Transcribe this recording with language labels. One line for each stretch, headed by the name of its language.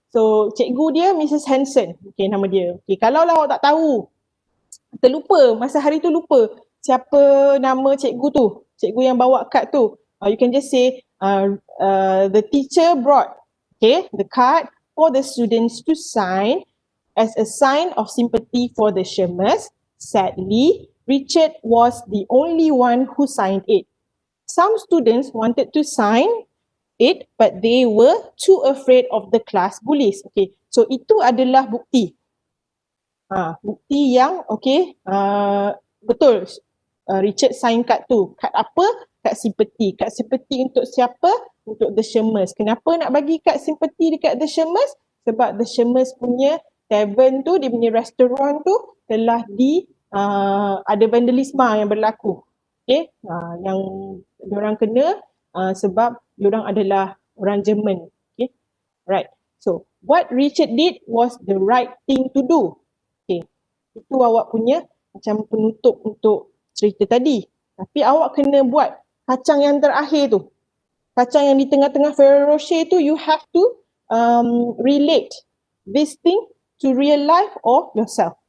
Malay: So, cikgu dia Mrs. Hansen. Okay, nama dia. Okay, kalau lah awak tak tahu, terlupa, masa hari tu lupa siapa nama cikgu tu, cikgu yang bawa kad tu,
English: you can just say the teacher brought, okay, the card for the students to sign as a sign of sympathy for the Shermans. Sadly, Richard was the only one who signed it. Some students wanted to sign it, but they were too afraid of the class bullies.
Malay: Okay, so itu adalah bukti. Bukti yang okay, betul, Richard sign kad tu. Kad apa? Kad simpati. Kad simpati untuk siapa? Untuk the Shermans. Kenapa nak bagi kad simpati dekat the Shermans? Sebab the Shermans punya tavern tu, dia punya restoran tu telah ada vandalisme yang berlaku. Okay, yang diorang kena sebab diorang adalah orang Jerman.
English: Okay, right. So, what Richard did was the right thing to do.
Malay: Okay, itu awak punya macam penutup untuk cerita tadi. Tapi awak kena buat kacang yang terakhir tu. Kacang yang di tengah-tengah Ferrero Rocher tu,
English: you have to relate this thing to real life or yourself.